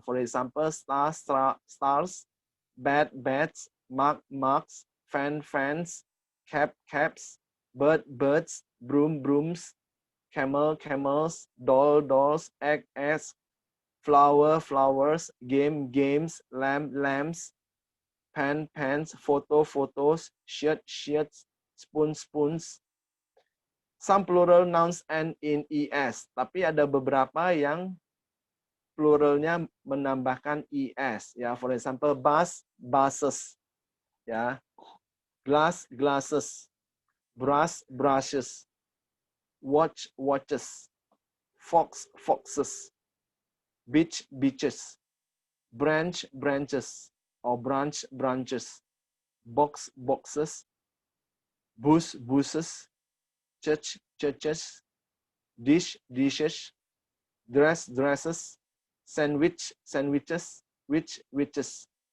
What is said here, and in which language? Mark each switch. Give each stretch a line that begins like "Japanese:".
English: For example, stars, stars, bat, bats, mug, mugs, fan, fans, cap, caps, bird, birds, broom, brooms, camel, camels, doll, dolls, egg, eggs, flower, flowers, game, games, lamp, lamps, pen, pens, photo, photos, shirt, shirts, spoon, spoons. Some plural nouns end in es,
Indonesian: tapi ada beberapa yang pluralnya menambahkan es.
English: Ya, for example, bus, buses. Ya, glass, glasses, brush, brushes, watch, watches, fox, foxes, beach, beaches, branch, branches, or branch, branches, box, boxes, bus, buses, church, churches, dish, dishes, dress, dresses, sandwich, sandwiches, witches.